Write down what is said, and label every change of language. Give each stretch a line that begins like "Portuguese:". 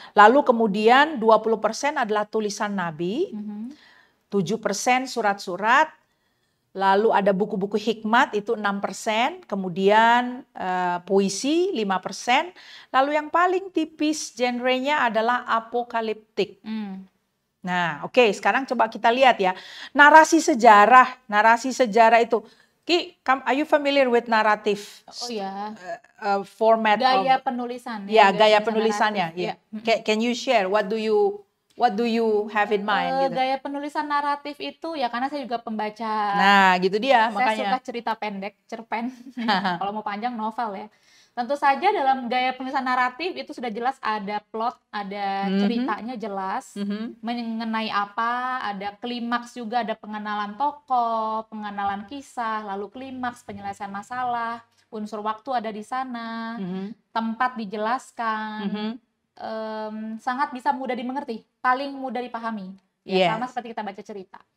Indonesian: Lalu kemudian 20% adalah tulisan nabi, 7% surat-surat, lalu ada buku-buku hikmat itu 6%, kemudian puisi 5%, lalu yang paling tipis genrenya adalah apokaliptik. Nah, oke, sekarang coba kita lihat ya. Narasi sejarah itu.
English: Ki, are you familiar with narrative?
Indonesian: Oh ya. Format gaya
English: of
Indonesian: penulisan. Ya, gaya penulisannya. Ya.
English: Can you share what do you have in mind?
Indonesian: Gitu? Gaya penulisan naratif itu ya karena saya juga pembaca. Nah, gitu dia saya makanya. Saya suka cerita pendek, cerpen. Kalau mau panjang novel ya. Tentu saja dalam gaya penulisan naratif itu sudah jelas ada plot, ada ceritanya jelas, mengenai apa, ada klimaks juga, ada pengenalan tokoh, pengenalan kisah, lalu klimaks, penyelesaian masalah, unsur waktu ada di sana, tempat dijelaskan, sangat bisa mudah dimengerti, paling mudah dipahami, ya sama seperti kita baca cerita.